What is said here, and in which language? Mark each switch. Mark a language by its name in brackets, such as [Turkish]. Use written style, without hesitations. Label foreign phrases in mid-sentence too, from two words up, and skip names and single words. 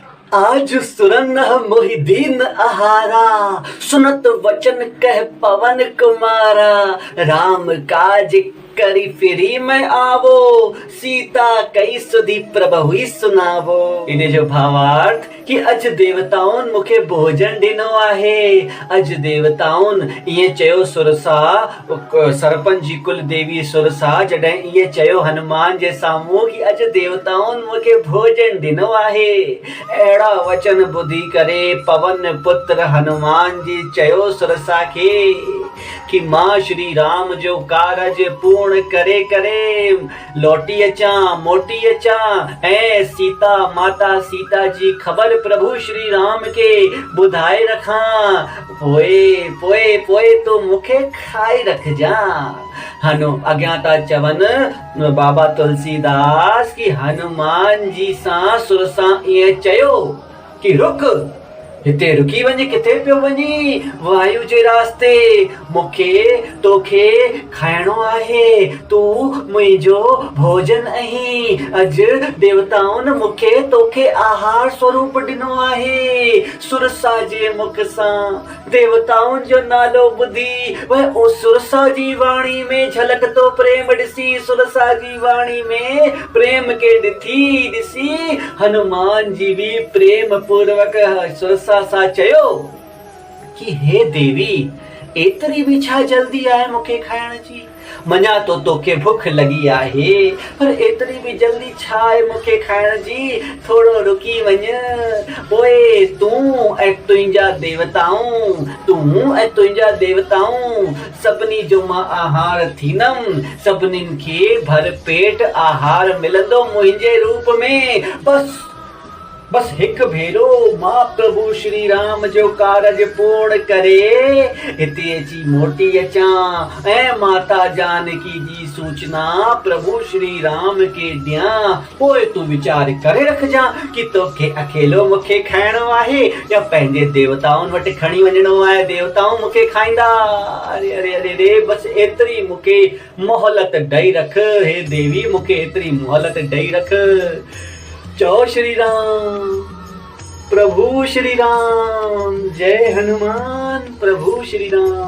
[Awadhi] आज सुरन मोहिदीन आहारा, सुनत वचन कह पवन कुमारा। राम काज करी फिरी मैं आवो, सीता कई सुधी प्रभु ही सुनावो। [Sindhi] इन जो भावार्थ कि अज देवताउन मुखे भोजन ॾिनो आहे। अज देवताउन इएं चयो सुरसा, सरपंच जी कुल देवी सुरसा जॾहिं इएं चयो हनुमान जे साम्हूं कि अज देवताउन मुखे भोजन ॾिनो आहे। अहिड़ा वचन ॿुधी करे पवन पुत्र हनुमान जी चयो सुरसा खे कि मां श्री राम जो कारज पूर्ण करे करे लौटी अचां, मोटी अचां ऐं सीता माता सीता जी ख़बर प्रभु श्री राम के ॿुधाए रखां। पोए तो मुखे खाई रखजां। अॻियां था चवनि बाबा तुलसीदास कि हनुमान जी सां सुरसा इएं चयो कि रुक, हिते रुकी वञे, किथे पियो वञी? वायु जे रास्ते मूंखे तोखे खाइणो आहे, तू मुंहिंजो भोजन आहीं। अॼु देवताउनि मूंखे तोखे आहार स्वरूप ॾिनो आहे। सुरसा जे मुख सां देवताउनि जो नालो ॿुधी वह सुरसा जी वाणी में झलकतो प्रेम ॾिसी, सुरसा जी वाणी में प्रेम के ॾिसी हनुमान जी भी प्रेम पूर्वक सुरसा सा चयो कि हे देवी, एतरी भी छा जल्दी आहे मूंखे खाइण जी? मञा तो तोखे भुख लगी आहे, पर एतरी भी जल्दी छा आहे मूंखे खाइण जी? थोड़ो रुकी वञ। पोइ तूं ऐं तुंहिंजा देवताऊं सभिनी जो मां आहार थींदमि। सभिनीनि खे भर पेट आहार मिलंदो मुंहिंजे रूप में। बस हिक भेरो मां प्रभु श्री राम जो कारज पूर्ण करे हिते अची मोटी अचां ऐं माता जानकी जी सूचना प्रभु श्री राम के ॾियां। पोइ तूं वीचार करे रखजां कि तोखे अकेलो मूंखे खाइणो आहे या पंहिंजे देवताउनि वटि खणी वञिणो आहे। देवताऊं मूंखे खाईंदा। अरे अरे अरे रे, बस एतिरी मूंखे मोहलत ॾेई रख। हे देवी, मूंखे एतिरी मोहलत ॾेई रख। जय श्री राम, प्रभु श्री राम। जय हनुमान प्रभु श्री राम।